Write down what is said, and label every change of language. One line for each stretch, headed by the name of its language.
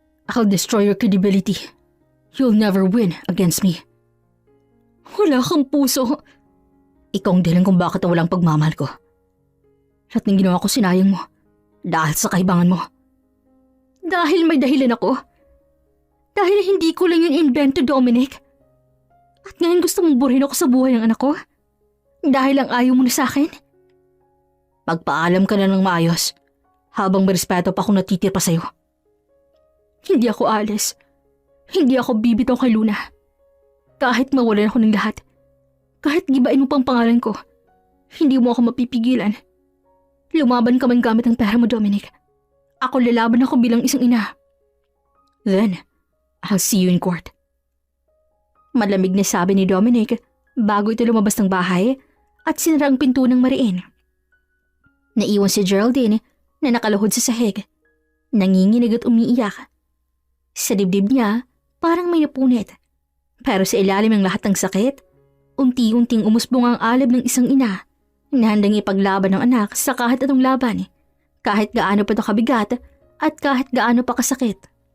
English: I'll destroy your credibility. You'll never win against me.
Filipino: Wala kang puso. Ikaw ang dahilan kung bakit walang pagmamahal ko. Lahat ng ginawa ko sinayang mo dahil sa kaibangan mo. Dahil may dahilan ako. Dahil hindi ko lang yun invento, Dominic. At ngayon gusto mong burahin ako sa buhay ng anak ko? Dahil lang ayaw mo na sa akin? Magpaalam ka na ng maayos habang may respeto pa akong natitira pa sa'yo. Hindi ako alis. Hindi ako bibitaw kay Luna. Kahit mawalan ako ng lahat. Kahit gibain mo pang pangalan ko. Hindi mo ako mapipigilan. Lumaban ka man gamit ang pera mo, Dominic. Ako lalaban ako bilang isang ina.
English: Then, I'll see you in court.
Filipino: Malamig na sabi ni Dominic bago ito lumabas ng bahay at sinara ang pinto ng mariin. Naiwan si Geraldine na nakaluhod sa sahig. Nanginginig at umiiyak. Sa dibdib niya, parang may napunit. Pero sa ilalim ng lahat ng sakit, unti-unting umusbong ang alab ng isang ina na handang ipaglaban ng anak sa kahit anong laban, kahit gaano pa ito kabigat at kahit gaano pa kasakit.